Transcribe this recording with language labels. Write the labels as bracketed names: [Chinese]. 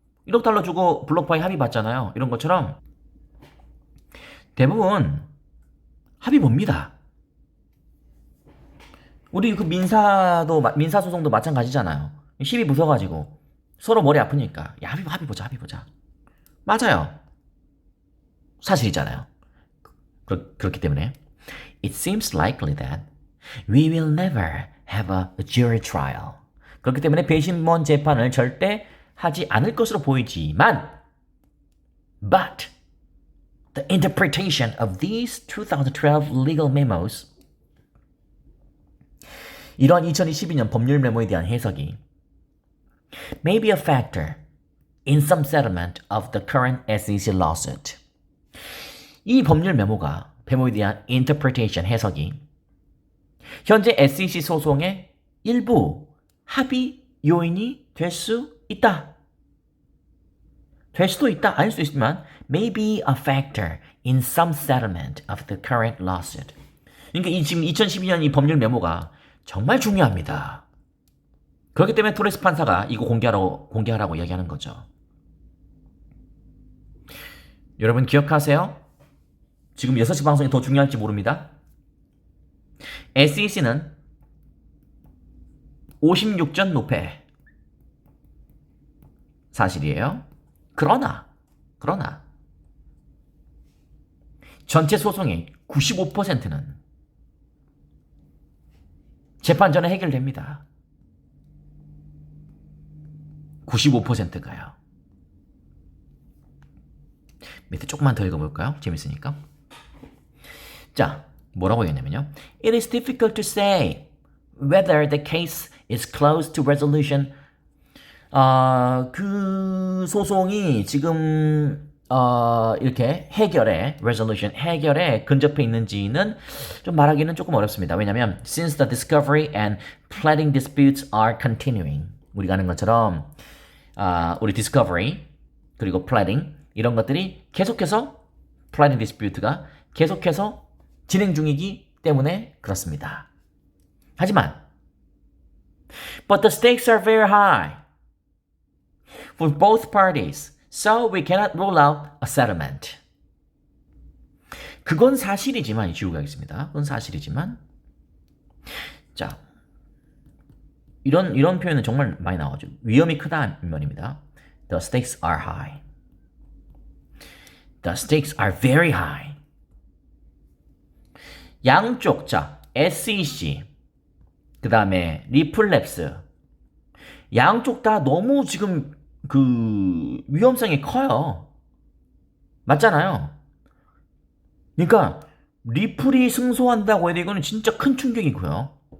[Korean] 1억 달러 주고 블록파이 합의 봤잖아요. 이런 것처럼 대부분 합의 봅니다. 우리 그 민사소송도 마찬가지잖아요. 시비 붙어가지고 서로 머리 아프니까 야 합의 보자. 맞아요. 사실이잖아요. 그렇기 때문에 [English] It seems likely that we will never have a jury trial. [Korean] 그렇기 때문에 배심원 재판을 절대 하지 않을 것으로 보이지만 [English] But the interpretation of these 2012 legal memos [Korean] 이러한 2022년 법률 메모에 대한 해석이 [English] may be a factor in some settlement of the current SEC lawsuit. [Korean] 이 법률 메모에 대한 interpretation 해석이 현재 SEC 소송의 일부 합의 요인이 될 수 있다. 될 수도 있다. 아닐 수도 있지만 [English] may be a factor in some settlement of the current lawsuit. [Korean] 그러니까 지금 2012년 이 법률 메모가 정말 중요합니다. 그렇기 때문에 토레스 판사가 이거 공개하라고 이야기하는 거죠. 여러분 기억하세요? 지금 6시 방송이 더 중요할지 모릅니다. SEC는 56전 노패. 사실이에요. 그러나 전체 소송의 95%는 재판 전에 해결됩니다. 95%가요. 밑에 조금만 더 읽어볼까요? 재밌으니까. 자, 뭐라고 했냐면요. [English] It is difficult to say whether the case is close to resolution. [Korean] 그 소송이 지금 이렇게 resolution 해결에 근접해 있는지는 좀 말하기는 조금 어렵습니다. 왜냐하면 [English] since the discovery and pleading disputes are continuing [Korean] 우리가 아는 것처럼 우리 discovery 그리고 pleading 이런 것들이 계속해서 pleading dispute가 계속해서 진행 중이기 때문에 그렇습니다. 하지만 [English] but the stakes are very high for both parties. So we cannot rule out a settlement. [Korean] 그건 사실이지만 지우고 가겠습니다. 그건 사실이지만 자 이런 표현은 정말 많이 나오죠. 위험이 크다는 말입니다. [English] The stakes are high. The stakes are very high. [Korean] 양쪽 자 SEC 그 다음에 리플랩스 양쪽 다 너무 지금 그 위험성이 커요. 맞잖아요. 그러니까 리플이 승소한다고 해도 이거는 진짜 큰 충격이고요.